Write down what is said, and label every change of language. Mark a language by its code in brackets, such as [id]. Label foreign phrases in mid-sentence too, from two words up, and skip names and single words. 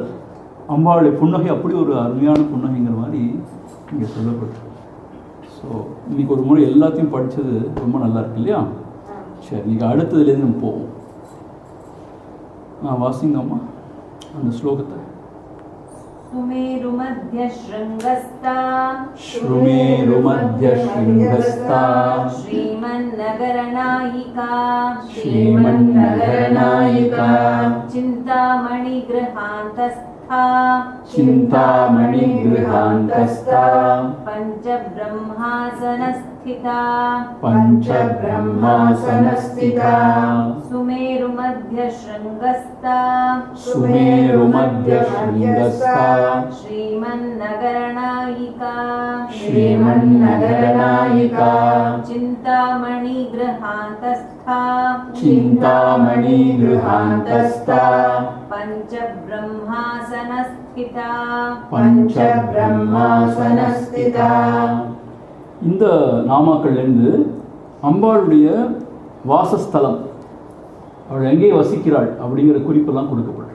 [ta] அம்பாளுடைய புன்னகை அப்படி ஒரு அருமையான புன்னகைங்கிற மாதிரி இங்கே சொல்லப்பட்டிருக்கு. ஸோ இன்றைக்கி ஒரு முறை எல்லாத்தையும் படித்தது ரொம்ப நல்லா இருக்கு இல்லையா? சரி, இன்றைக்கி அடுத்ததுலேருந்து நம்ம போவோம். வாசிங்கம்மா அந்த ஸ்லோகத்தை. [sa] सुमेरुमध्यशृङ्गस्ता श्रीमन्नगरनायिका चिन्तामणिगृहान्तस्था पञ्चब्रह्मासनस्थिता सुमेरुमध्यशृङ्गस्था श्रीमन्नगरनायिका चिन्तामणिगृहान्तस्था பஞ்சபிரம்மாசனஸ்திதா. [ta] இந்த நாமாக்கள்லேருந்து அம்பாளுடைய வாசஸ்தலம், அவள் எங்கே வசிக்கிறாள் அப்படிங்கிற குறிப்பெல்லாம் கொடுக்கப்படும்.